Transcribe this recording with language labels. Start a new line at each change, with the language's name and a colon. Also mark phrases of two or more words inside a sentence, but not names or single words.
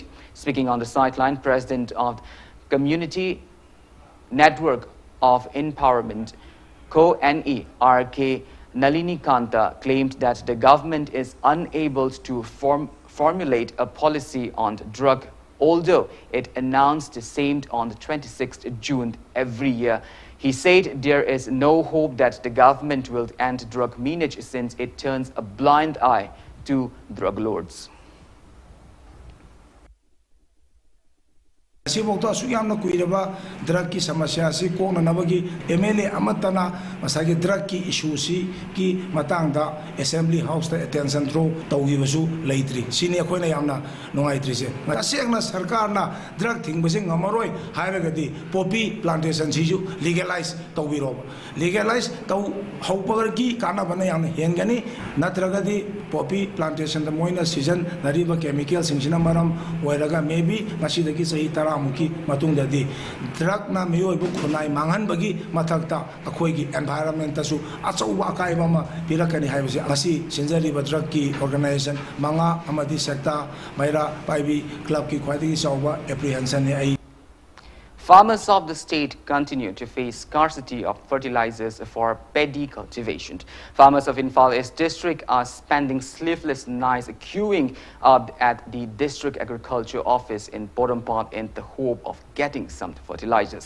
English: Speaking on the sideline, President of Community Network of Empowerment, Co-NE, RK Nalini Kanta, claimed that the government is unable to formulate a policy on drug, although it announced the same on the 26th June every year. He said there is no hope that the government will end drug meanage since it turns a blind eye to drug lords.
Manipuri: Sibokta suyamna kuiraba drug ki samasya si kona nabagi MLA amatana masagi drug ki issue si ki matangda Assembly House ta
English: attention throw
Manipuri: tawgibasu leitri sini akoina yamna nungaitri se asengna sarkar na drug thingbasing ngamaroi hairagadi
English: poppy plantation
Manipuri: sisu legalize tawbiroba legalize taw haupagar ki kana bana yamna hengani natragadi
English: poppy plantation
Manipuri: da moina season nariba chemical singsina maram oiraga maybe masidagi sahi tara muki matungdadi drug na miyoy bu khunai manghan bagi mathakta akhoi gi environment tasu achauwa kai bama pirakani haibasi asi sinjari ba drug ki organization manga amadi sector maira paibi club ki khwadi chawba apprehension ne ai.
English: Farmers of the state continue to face scarcity of fertilizers for paddy cultivation. Farmers of Imphal East District are spending sleepless nights queuing up at the District Agriculture Office in Porampad in the hope of getting some fertilizers.